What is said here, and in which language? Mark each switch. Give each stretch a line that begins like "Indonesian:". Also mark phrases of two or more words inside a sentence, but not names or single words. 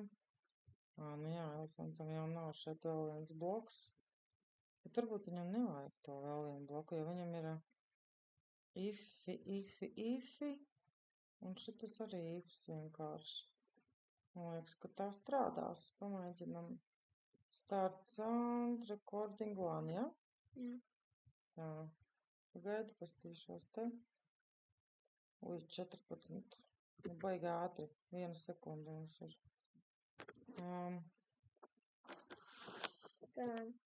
Latvian: Nu jā, elefantam jau nav šeit vēl viens bloks. Bet varbūt viņam nevajag to vēl vienu bloku, jo viņam ir ifi. Un šitas arī ifs vienkārši. Man liekas, ka tā strādās. Pamēģinam.
English: Start sound, recording one,
Latvian: ja? Jā. Tā. Pagaidi, pastīšos te. Ui, 14. Nu, baigi ātri. 1 sekundi mums ir. Tā.